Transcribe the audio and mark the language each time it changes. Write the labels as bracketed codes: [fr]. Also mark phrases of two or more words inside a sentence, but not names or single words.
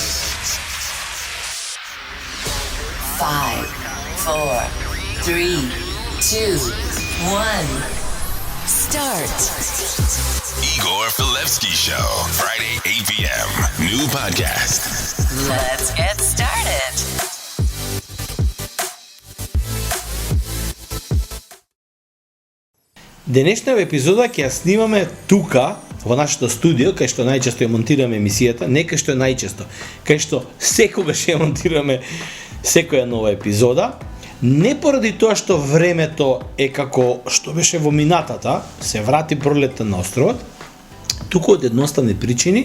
[en] 5, 4, 3, 2, 1. Start. Igor Filevsky Show, Friday, 8 p.m. New podcast. Let's get started. [mk] Денешната епизода ќе ја снимаме тука, во нашето студио, кај што најчесто ја монтираме емисијата, не кај што е најчесто, кај што секогаш ја монтираме секоја нова епизода, не поради тоа што времето е како што беше во минатата, се врати пролетта на островот, туку од едноставни причини.